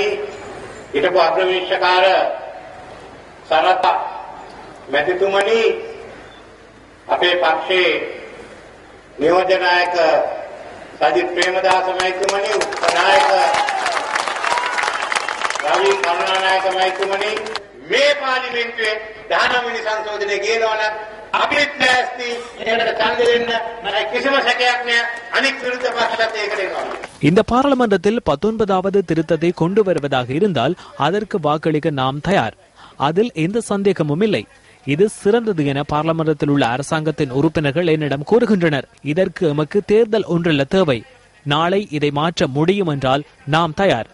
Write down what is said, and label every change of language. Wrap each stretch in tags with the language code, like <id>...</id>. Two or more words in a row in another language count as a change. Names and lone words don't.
<si>හිටපු අග්‍රවීක්ෂකාර සරත් මැතිතුමනි, අපේ පක්ෂයේ නියෝජ්‍ය නායක සජිත් ප්‍රේමදාස මැතිතුමනි, උපනායක රවි කරුණානායක මැතිතුමනි, මේ පාර්ලිමේන්තුවේ 19 වෙනි සංශෝධනය ගෙනවන අපිත් නැස්ති ඒකට ඡන්ද දෙන්න මම කිසිම සැකයක් නැහැ. අනික් විරුද්ධ පක්ෂත් ඒකට එනවා.</si> <ta>இந்த பாராளுமன்றத்தில் 19வது திருத்தத்தை கொண்டு வருவதாக இருந்தால் அதற்கு வாக்களிக்க நாம் தயார். அதில் எந்த சந்தேகமும் இல்லை. இது சிறந்தது என பாராளுமன்றத்தில் உள்ள அரசாங்கத்தின் உறுப்பினர்கள் என்னிடம் கூறுகின்றனர். இதற்கு எமக்கு தேர்தல் ஒன்றல்ல தேவை. நாளை இதை மாற்ற முடியும் என்றால் நாம் தயார்.</ta>